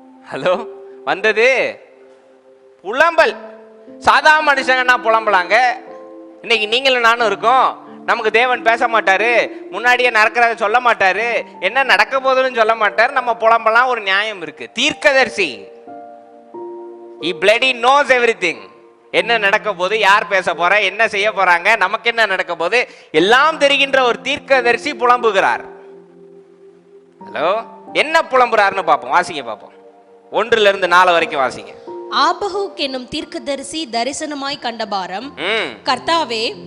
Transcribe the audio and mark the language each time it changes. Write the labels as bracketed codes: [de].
[ta] Hello, வந்தது புலம்பல். சாதா மனுஷங்கன்னா புலம்பலாங்க. இன்னைக்கு நீங்களும் நானும் இருக்கோம். நமக்கு தேவன் பேச மாட்டாரு, முன்னாடியே நடக்கிறத சொல்ல மாட்டாரு, என்ன நடக்க போதுன்னு சொல்ல மாட்டாரு, நம்ம புலம்பலாம். ஒரு நியாயம் இருக்கு. [en] தீர்க்கதரிசி, he bloody knows everything. [ta] என்ன நடக்க போது, யார் பேச போற, என்ன செய்ய போறாங்க, நமக்கு என்ன நடக்க போது எல்லாம் தெரிகின்ற ஒரு தீர்க்கதரிசி புலம்புகிறார். ஹலோ, என்ன புலம்புறாருன்னு பார்ப்போம். வாசிங்க பார்ப்போம். 1-4 வரைக்கும் வாசிங்க. ஆபகுக் என்னும் தீர்க்கதரிசி தரிசனமாய் கண்ட பாரம், கர்த்தாவே